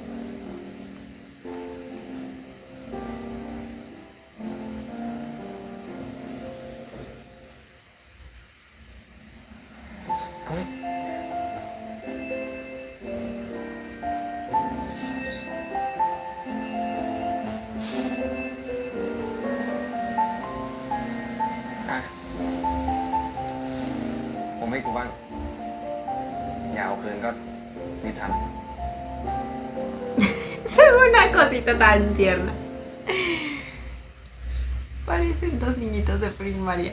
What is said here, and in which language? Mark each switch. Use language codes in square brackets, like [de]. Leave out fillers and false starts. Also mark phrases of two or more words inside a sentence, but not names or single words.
[th] เฮ้ย อ่ะ ผมให้กูบ้าง อย่าเอาคืนก็รีบทำ [es] Es una cosita tan tierna. Parecen dos niñitos de primaria.